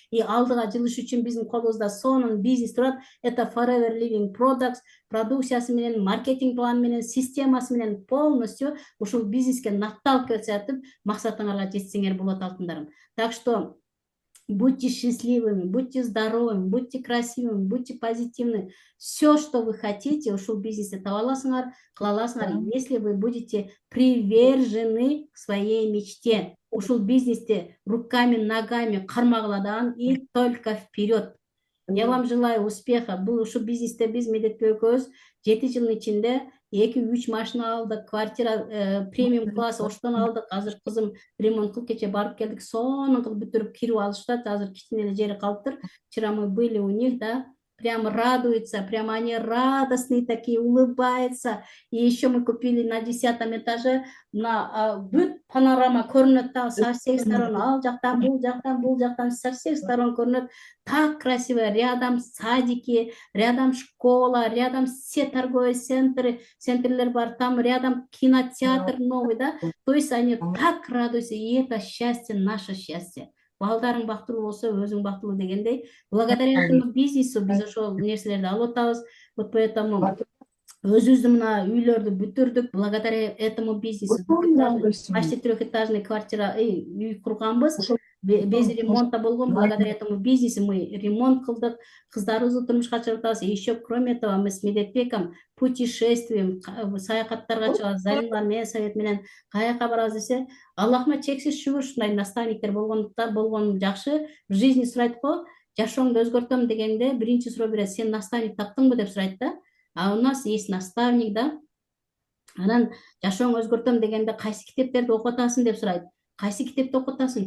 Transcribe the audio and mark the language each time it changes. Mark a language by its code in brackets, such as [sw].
[ky] И алдыга жылыш үчүн биздин колубузда сонун бизнес турат. Это Forever Living Products продукциясы менен, маркетинг планы менен, системасы менен полностью ушул бизнеске наталкивать этип максатыңарга жетсеңер болот, алтындарым. [ru] Так что будьте счастливыми, будьте здоровыми, будьте красивыми, будьте позитивны. Все, что вы хотите, ушул бизнесте таба аласыңар, кыла аласыңар, если вы будете привержены к своей мечте. [ky] Ушул бизнесте руками, ногами кармагыладан и только вперед. [ru] Я вам желаю успеха. [ky] Бул ушул бизнесте биз Медетбек экөөбүз 7 жылдын ичинде 2-3 машина алдык, квартира премиум класс оштон алдык. Азыр кызым ремонт кылып кече барып келдик, сонун кылып бүтүрүп кирип алышты. Азыр кичине эле жери калыптыр. Вчера мы были у них, да. [ru] прям радуются, прям они радостные такие, улыбаются. И еще мы купили на 10-м этаже на панорама көрінеді да, со всех сторон, ал жақтан, бұл жақтан, со всех сторон көрінеді. Так красиво, рядом садики, рядом школа, рядом все торговые центрлер бар, там рядом кинотеатр новый, да. То есть они так радуются, и это счастье, наше счастье. [ky] Балдарың бактылуу болсо, өзүң бактылуу дегендей, благодаря этому бизнесу биз ошол нерселерди алып атабыз. Вот поэтому өзүбүздүн мына үйлөрдү бүтүрдүк, благодаря этому бизнесу. [ru] Почти трехэтажный квартира, үй курганбыз. [ky] Без ремонта болгон, благодаря этому бизнесу мы ремонт кылдык, кыздарыбызды турмушка чыгарып атабыз. Еще кроме этого мы с Медетбеком путешествуем, саякаттарга чыгабыз, Зарилар менен, Совет менен каяка барабыз десе, Аллахыма чексиз шүгүр, ушундай наставниктер болгон жакшы. В жизни сурайт го, жашооңду өзгөртөм дегенде биринчи суроо берет, сен наставник таптыңбы деп сурайт да. [ru] А у нас есть наставник, да. [ky] Анан жашооңду өзгөртөм дегенде кайсы китептерди окуп атасың деп сурайт. Кайсы китепти окуп атасың?